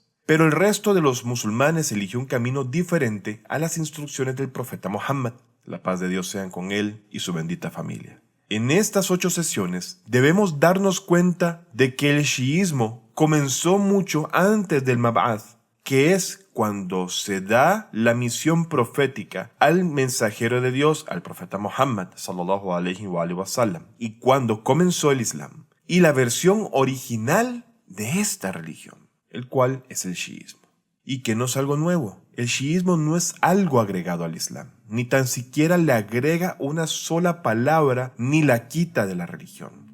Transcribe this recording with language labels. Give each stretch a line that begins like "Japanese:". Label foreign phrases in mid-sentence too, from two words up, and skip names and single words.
Spanish: Pero el resto de los musulmanes eligió un camino diferente a las instrucciones del profeta Muhammad, la paz de Dios sean con él y su bendita familia. En estas 8 sesiones debemos darnos cuenta de que el chiismo comenzó mucho antes del Mab'ath, que es cuando se da la misión profética al mensajero de Dios, al profeta Muhammad
Arabic: صلى الله عليه وسلم,
Spanish: y cuando comenzó el Islam, y la versión original de esta religión, el cual es el chiismo. Y que no es algo nuevo. El chiismo no es algo agregado al Islam, ni tan siquiera le agrega una sola palabra ni la quita de la religión.